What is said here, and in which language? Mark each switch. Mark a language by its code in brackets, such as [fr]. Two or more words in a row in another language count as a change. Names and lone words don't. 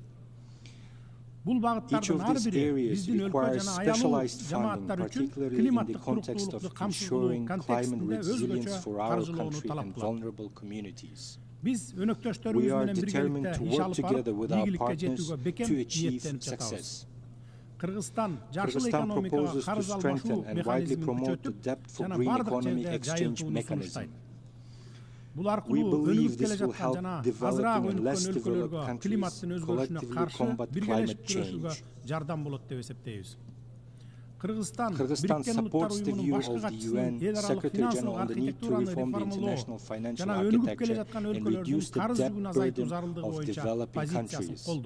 [ky] Бул багыттардын ар бири биздин өлкө жана аялуу жамааттар үчүн климаттык туруктуулукту камсыз кылуу контекстинде өзгөчө каржылоону талап кылат. Биз өнөктөштөрүбүз менен биргеликте иш алып барып, ийгиликке жетүүгө бекем ниеттенип жатабыз. Кыргызстан жашыл экономикага карыз алмашуу механизмин күчөтүп жана бардык жерде жайылтууну сунуштайт. [en] We believe this will help developing and less developed countries collectively combat climate change. Kyrgyzstan supports the view of the UN Secretary General on the need to reform the international financial architecture and reduce the debt burden of developing countries.